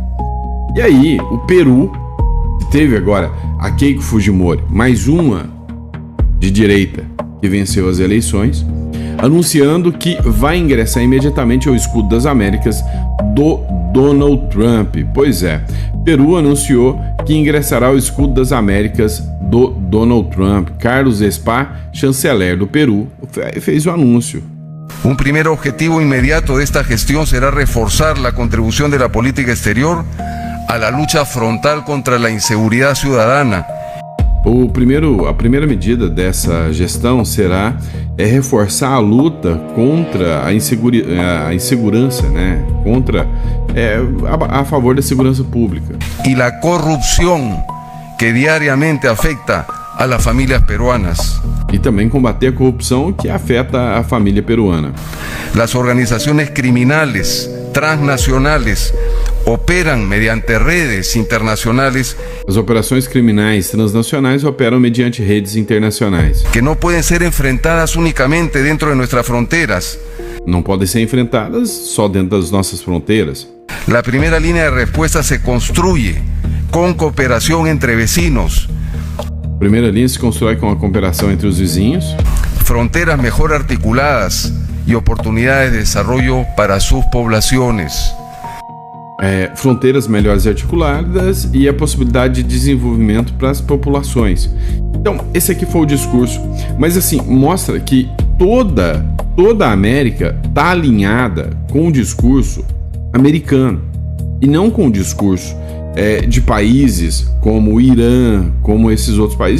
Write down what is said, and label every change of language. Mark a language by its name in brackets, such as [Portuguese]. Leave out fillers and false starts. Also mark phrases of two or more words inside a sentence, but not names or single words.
[Portuguese] E aí, o Peru teve agora a Keiko Fujimori, mais uma de direita que venceu as eleições, anunciando que vai ingressar imediatamente ao Escudo das Américas do Donald Trump. Pois é, Peru anunciou que ingressará ao Escudo das Américas do Donald Trump. Carlos Espa, chanceler do Peru, fez o anúncio. [Spanish] Un primer objetivo inmediato de esta gestión será reforzar la contribución de la política exterior a la lucha frontal contra la inseguridad ciudadana. [Portuguese] A primeira medida dessa gestão será reforçar a luta contra a insegurança, né? A favor da segurança pública. [Spanish] Y la corrupción que diariamente afecta a las familias peruanas. [Portuguese] E também combater a corrupção que afeta a família peruana. [Spanish] Las organizaciones criminales transnacionales operan mediante redes internacionales. [Portuguese] As operações criminais transnacionais operam mediante redes internacionais. [Spanish] Que no pueden ser enfrentadas únicamente dentro de nuestras fronteras. [Portuguese] Não podem ser enfrentadas só dentro das nossas fronteiras. [Spanish] La primera línea de respuesta se construye con cooperación entre vecinos. [Portuguese] A primeira linha se constrói com a cooperação entre os vizinhos. [Spanish] Fronteras mejor articuladas y oportunidades de desarrollo para sus poblaciones. [Portuguese] fronteiras melhores articuladas e a possibilidade de desenvolvimento para as populações. Então, esse aqui foi o discurso. Mas assim, mostra que toda a América está alinhada com o discurso americano e não com o discurso de países como o Irã, como esses outros países.